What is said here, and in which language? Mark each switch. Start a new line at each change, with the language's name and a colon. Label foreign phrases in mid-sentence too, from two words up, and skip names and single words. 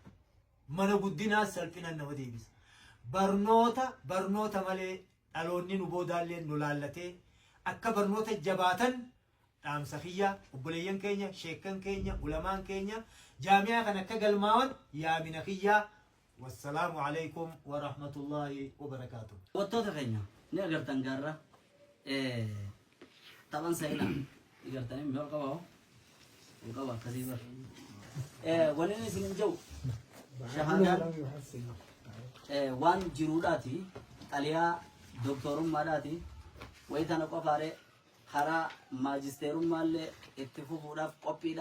Oromo: Mana guddinaa salphina nama deebisa. Barnoota malee dhaloonni nu boodaallee nu laallatee akka barnoota jabaatan dhaamsa kiyya obboleeyyan keenya sheekkan keenya ulamaan keenya jaami'aa kan akka galmaawan yaamina kiyya.
Arabic: والسلام عليكم ورحمة الله وبركاته.
Oromo: Wattoota keenya ni agartan gaarra taphan seenaa agartanii mi'ool qaba akkasii bar wanni isin jiru shahaadaan waan jiruudhaati xaliyaa doktorummaadhaati wayitana qofaare karaa maajisteerummaallee itti fufuudhaaf qophiidha.